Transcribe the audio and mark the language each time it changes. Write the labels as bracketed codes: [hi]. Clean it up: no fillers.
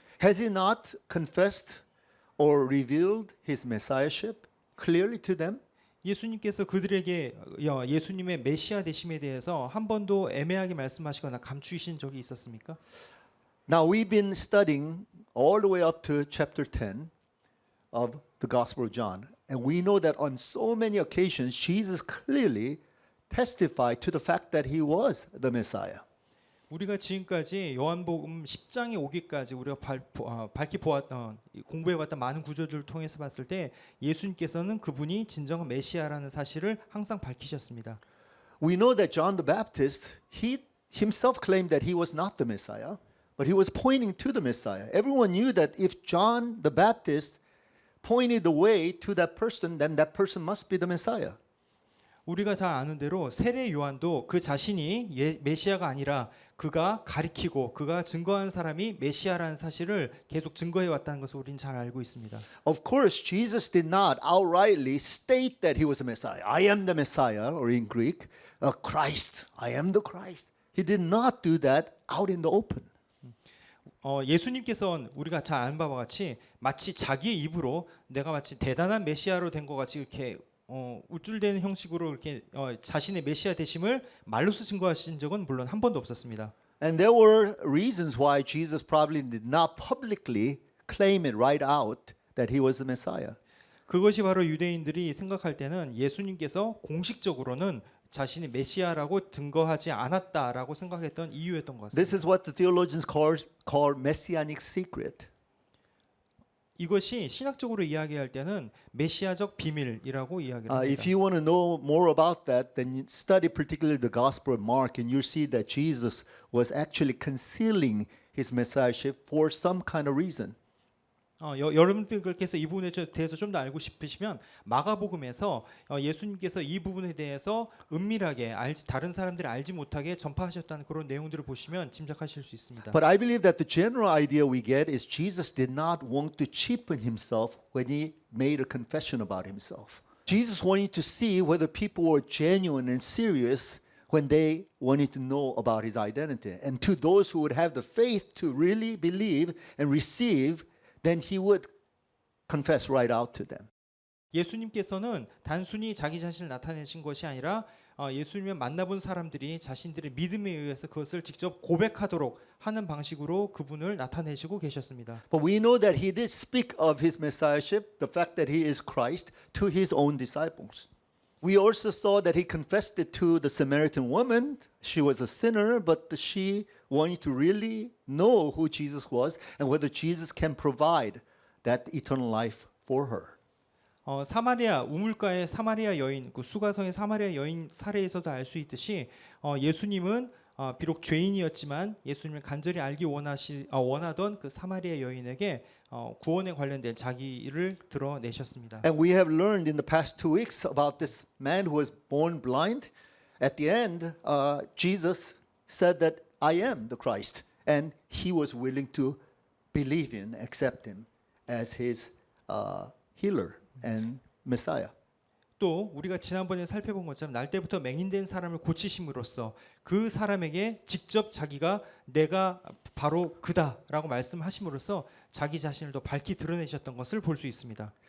[en] Has he not confessed or revealed his messiahship clearly to them? [ko] 예수님께서 그들에게 예수님의 메시아 되심에 대해서 한 번도 애매하게 말씀하시거나 감추신 적이 있었습니까? [en] Now we've been studying all the way up to chapter 10 of the Gospel of John, and we know that on so many occasions Jesus clearly testified to the fact that he was the Messiah. [ko] 우리가 지금까지 요한복음 10장에 오기까지 우리가 밝히 보았던 공부해봤던 많은 구조들을 통해서 봤을 때 예수님께서는 그분이 진정한 메시아라는 사실을 항상 밝히셨습니다. [en] We know that John the Baptist, he himself claimed that he was not the Messiah, but he was pointing to the Messiah. Everyone knew that if John the Baptist pointed the way to that person, then that person must be the Messiah. [ko] 우리가 다 아는 대로 세례 요한도 그 자신이 메시아가 아니라 그가 가리키고 그가 증거한 사람이 메시아라는 사실을 계속 증거해 왔다는 것을 우리는 잘 알고 있습니다. [en] Of course, Jesus did not outrightly state that he was the Messiah. I am the Messiah, or in Greek, Christ. I am the Christ. He did not do that out in the open. [ko] 예수님께서는 우리가 잘 아는 바와 같이 마치 자기의 입으로 내가 마치 대단한 메시아로 된 것 같이 이렇게 우쭐대는 형식으로 이렇게 자신의 메시아 되심을 말로서 증거하신 적은 물론 한 번도 없었습니다. [en] And there were reasons why Jesus probably did not publicly claim it right out that he was the Messiah. [ko] 그것이 바로 유대인들이 생각할 때는 예수님께서 공식적으로는 자신이 메시아라고 증거하지 않았다라고 생각했던 이유였던 것 [en] This [ko] 같습니다. [en] is what the theologians call messianic secret. [ko] 이것이 신학적으로 이야기할 때는 메시아적 비밀이라고 이야기를 합니다. [en] If you want to know more about that, then you study particularly the Gospel of Mark, and you'll see that Jesus was actually concealing his messiahship for some kind of reason. [ko] 여러분들께서 이 부분에 대해서 좀 더 알고 싶으시면 마가복음에서 예수님께서 이 부분에 대해서 은밀하게 다른 사람들이 알지 못하게 전파하셨다는 그런 내용들을 보시면 짐작하실 수 있습니다. [en] But I believe that the general idea we get is Jesus did not want to cheapen himself when he made a confession about himself. Jesus wanted to see whether people were genuine and serious when they wanted to know about his identity. And to those who would have the faith to really believe and receive, then he would confess right out to them. [ko] 예수님께서는 단순히 자기 자신을 나타내신 것이 아니라 예수님을 만나본 사람들이 자신들의 믿음에 의해서 그것을 직접 고백하도록 하는 방식으로 그분을 나타내시고 계셨습니다. [en] But we know that he did speak of his messiahship, the fact that he is Christ, to his own disciples. We also saw that he confessed it to the Samaritan woman. She was a sinner, but she wanted to really know who Jesus was and whether Jesus can provide that eternal life for her. [ko] 사마리아 우물가의 사마리아 여인, 그 수가성의 사마리아 여인 사례에서도 알 수 있듯이 예수님은 비록 죄인이었지만 예수님을 간절히 알기 원하던 그 사마리아 여인에게 구원에 관련된 자기를 드러내셨습니다. [en] And we have learned in the past 2 weeks about this man who was born blind. At the end, Jesus said that I am the Christ, and he was willing to believe in, accept him as his healer and Messiah. [ko] 또 우리가 지난번에 살펴본 것처럼 날 때부터 맹인된 사람을 고치심으로써 그 사람에게 직접 자기가 내가 바로 그다라고 말씀하심으로써 자기 자신을 더 밝히 드러내셨던 것을 볼 수 있습니다.